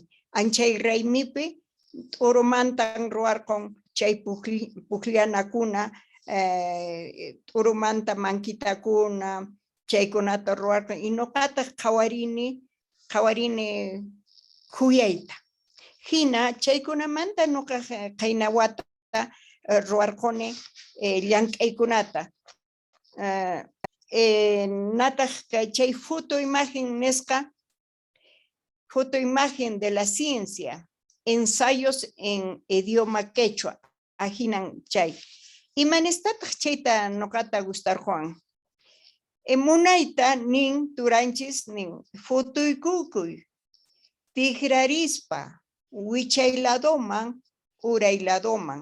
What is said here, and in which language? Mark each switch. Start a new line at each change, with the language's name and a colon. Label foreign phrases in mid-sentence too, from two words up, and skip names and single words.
Quechua: Anchay raymipi t'urumantan ruwarqun chay pukllanakuna t'urumanta mankitakuna chaykunata ruwarqun y nuqataq qhawarini kuyayta. Hina chaykunamanta nuqa qaynawata ruwarquni llank'aykunata. Nataq chay
Spanish: foto imagen
Quechua: nisqa
Spanish: foto imagen de la ciencia, ensayos en idioma quechua,
Quechua: ahinan chay. Imanistataq chayta nuqata gustarqun. Munayta nin turanchis nin futuykukuy, tikrarispa, wichayladoman, urayladoman.